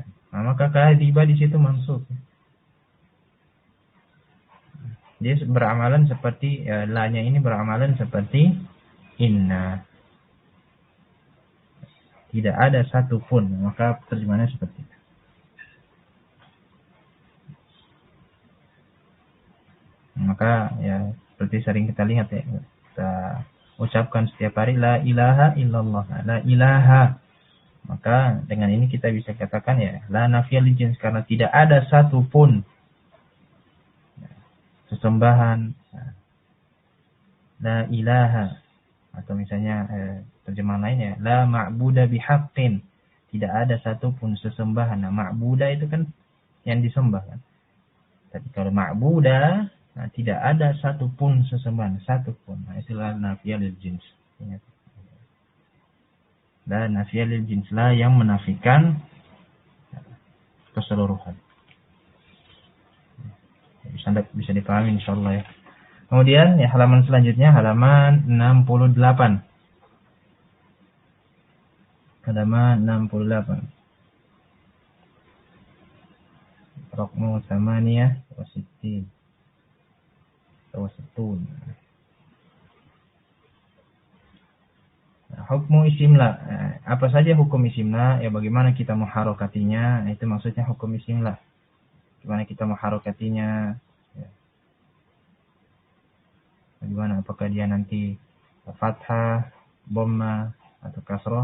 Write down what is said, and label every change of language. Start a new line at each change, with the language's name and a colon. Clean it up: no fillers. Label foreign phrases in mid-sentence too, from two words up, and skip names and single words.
Indonesian: Nah, maka kadhiba di situ mansub. Dia beramalan seperti la-nya ini beramalan seperti inna. Tidak ada satupun, maka terjemahannya seperti itu. Maka ya seperti sering kita lihat ya, kita ucapkan setiap hari
Arabic: لا إله إلا الله, لا إله.
Indonesian: Maka dengan ini kita bisa katakan ya
Arabic: لا نافية الجنس,
Indonesian: karena tidak ada satupun sesembahan,
Arabic: لا إله,
Indonesian: atau misalnya terjemahan lainnya
Arabic: لا معبود بحق,
Indonesian: tidak ada satupun sesembahan. Nah, ma'buda itu kan yang disembah kan. Tapi kalau ma'buda, nah, tidak ada satupun sesembahan, satupun. Nah, itulah
Arabic: نافية الجنس. لا نافية الجنس,
Indonesian: la yang menafikan keseluruhan. Bisa dipahami insyaallah ya. Kemudian ya halaman selanjutnya halaman 68. Halaman 68.
Arabic: رقم ثمانية وستين. حكم اسم لا.
Indonesian: Apa saja hukum isim la? Ya bagaimana kita mengharokatinya? Itu maksudnya hukum isim la. Bagaimana kita mengharokatinya? Ya. Bagaimana? Apakah dia nanti fathah, dhamma atau kasroh?